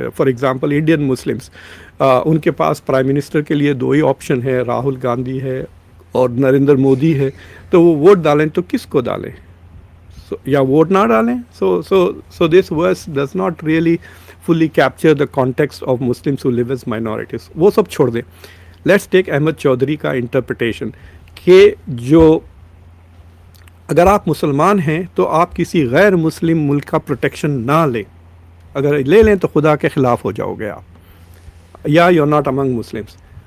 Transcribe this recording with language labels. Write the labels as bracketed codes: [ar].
[en] For example, [ur] Indian Muslims, ان کے پاس prime minister کے لیے دو ہی آپشن ہے, راہل گاندھی ہے اور نریندر مودی ہے. تو وہ ووٹ ڈالیں تو کس کو ڈالیں, یا ووٹ نہ ڈالیں. [en] So this verse does not really fully capture the context of Muslims who live as minorities. [ur] وہ سب چھوڑ دیں. [en] Let's take [ur] احمد چودھری کا انٹرپریٹیشن کہ جو اگر آپ مسلمان ہیں تو آپ کسی غیر مسلم ملک کا پروٹیکشن نہ لیں. اگر لے لیں تو خدا کے خلاف ہو جاؤ گے آپ, یا [en] You are not among Muslims.